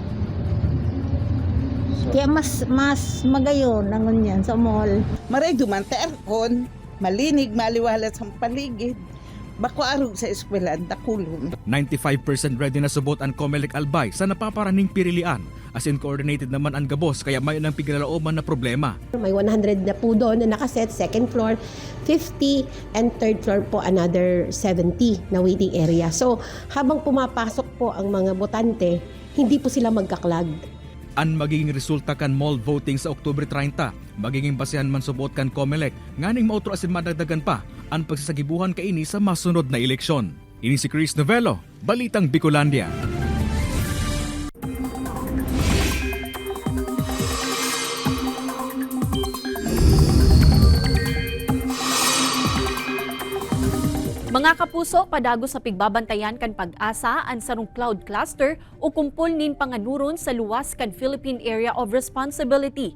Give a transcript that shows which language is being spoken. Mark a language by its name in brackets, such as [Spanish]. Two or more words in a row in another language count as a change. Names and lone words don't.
[Bikol] Kaya mas magayon ang ganyan sa mall. Maray dumante aircon, malinig, maliwalas ang paligid. Bako arog sa eskwelahan, dakulon. 95% ready na subot ang COMELEC Albay sa napaparaning pirilian. As in coordinated naman ang gabos kaya may nang piglalooban na problema. [Filipino] May 100 na po doon na nakaset, [English] second floor [Filipino] 50 [English] and third floor [Filipino] po another 70 na [English] waiting area. [Filipino] So habang pumapasok po ang mga botante, hindi po sila magkaklag. [Bikol] Ang magiging resulta kan mall voting sa Oktubre 30, magiging basehan man subot kan COMELEC, nganing mautro asin madagdagan pa ang pagsasagibuhan kaini sa masunod na eleksyon. Ini si Chris Novello, Balitang Bicolandia. Mga kapuso, padago sa pigbabantayan kan pag-asa ang sarong cloud cluster o kumpol nin panganuron sa luwas kan Philippine Area of Responsibility.